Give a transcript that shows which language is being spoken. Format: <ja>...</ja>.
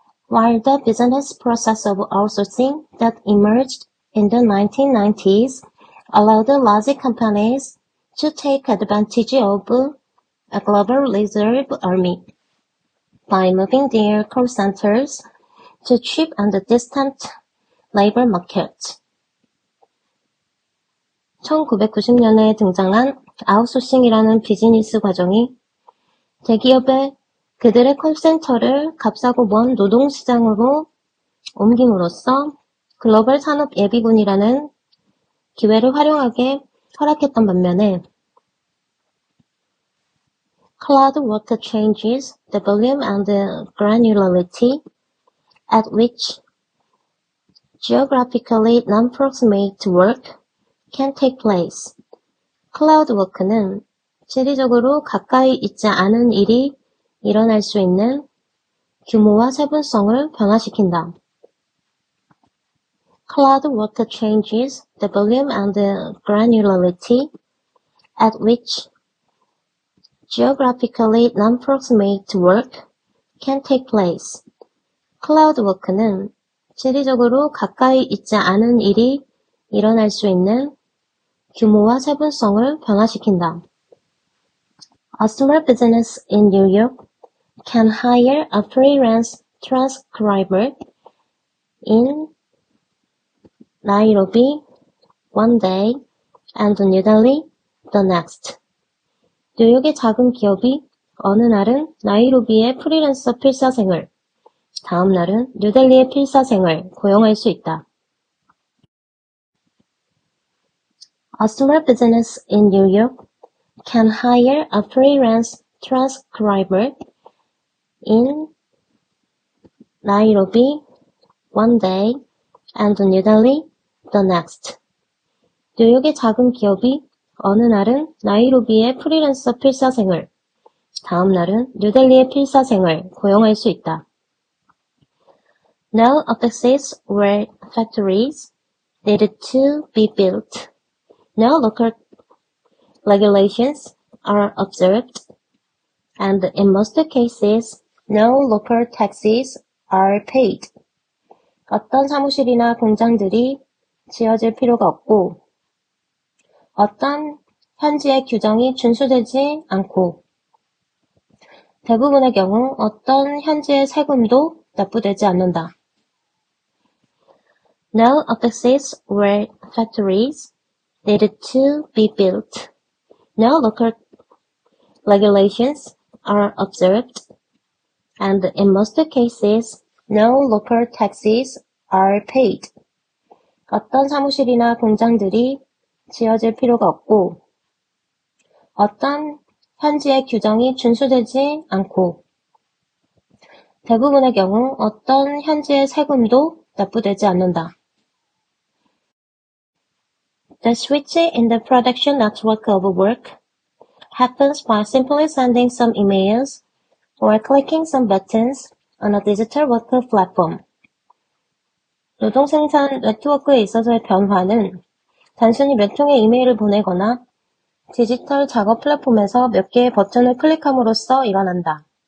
<en>While the business process of outsourcing that emerged in the 1990s allowed large companies to take advantage of a global reserve army by moving their call centers to cheap and distant labor markets.</en> <ko>1990년에 등장한 아웃소싱이라는 비즈니스 과정이 대기업의 그들의 콜센터를 값싸고 먼 노동시장으로 옮김으로써 글로벌 산업 예비군이라는 기회를 활용하게 허락했던 반면에</ko> <en>Cloud work changes the volume and the granularity at which geographically non-proximate work can take place.</en> <ko>클라우드 워크는 지리적으로 가까이 있지 않은 일이 일어날 수 있는 규모와 세분성을 변화시킨다.</ko> <en>Cloud work changes the volume and the granularity at which geographically non-proximate work can take place.</en> <ko>클라우드 워크는 지리적으로 가까이 있지 않은 일이 일어날 수 있는 규모와 세분성을 변화시킨다.</ko> <en>A small business in New York can hire a freelance transcriber in Nairobi one day and New Delhi the next.</en> <ko>뉴욕의 작은 기업이 어느 날은 나이로비의 프리랜서 필사생을, 다음 날은 뉴델리의 필사생을 고용할 수 있다.</ko> <en>A small business in New York can hire a freelance transcriber in Nairobi one day and New Delhi the next.</en> <ko>뉴욕의 작은 기업이 어느 날은 나이로비의 프리랜서 필사생을, 다음 날은 뉴델리의 필사생을 고용할 수 있다.</ko> <en>No offices or factories needed to be built. No local regulations are observed, and in most cases, no local taxes are paid.</en> <ko>어떤 사무실이나 공장들이 지어질 필요가 없고, 어떤 현지의 규정이 준수되지 않고, 대부분의 경우 어떤 현지의 세금도 납부되지 않는다.</ko> <en>No offices or factories needed to be built. No local regulations are observed, and in most cases, no local taxes are paid.</en> <ko>어떤 사무실이나 공장들이 지어질 필요가 없고, 어떤 현지의 규정이 준수되지 않고, 대부분의 경우 어떤 현지의 세금도 납부되지 않는다.</ko> <en>The switch in the production network of work happens by simply sending some emails or clicking some buttons on a digital work platform.</en> <ko>노동 생산 네트워크에 있어서의 변화는 단순히 몇 통의 이메일을 보내거나 디지털 작업 플랫폼에서 몇 개의 버튼을 클릭함으로써 일어난다.</ko>